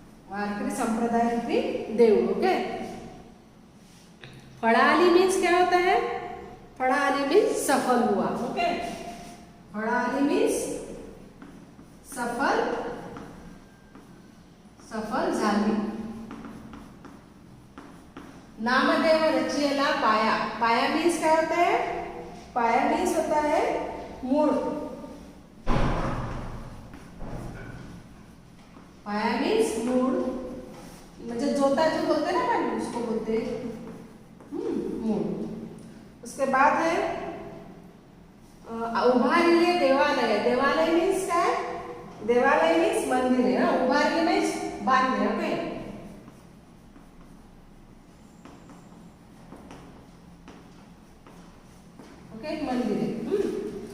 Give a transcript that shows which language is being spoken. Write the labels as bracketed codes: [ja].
[mr] वारकरी संप्रदाय रूपी देऊळ. ओके. [hi] फळाली मीन्स क्या होता है? फळाली मीन्स सफल हुआ. ओके. [mr] फळाली मीन्स सफल, सफल झाली. नामदेव रचियला पाया. [hi] पाया मीन्स क्या होता है? पाया मीन्स होता है मूळ. पाया मीन्स मूळ, म्हणजे जोता जो बोलते ना अपन उसको बोलते मूळ. उसके बाद है उभारले देवालय. देवालय मीन्स काय? देवालय मीन्स मंदिर है ना. [mr] उभारले मीन्स बांधले. ओके. [hi] ओके, मंदिर है.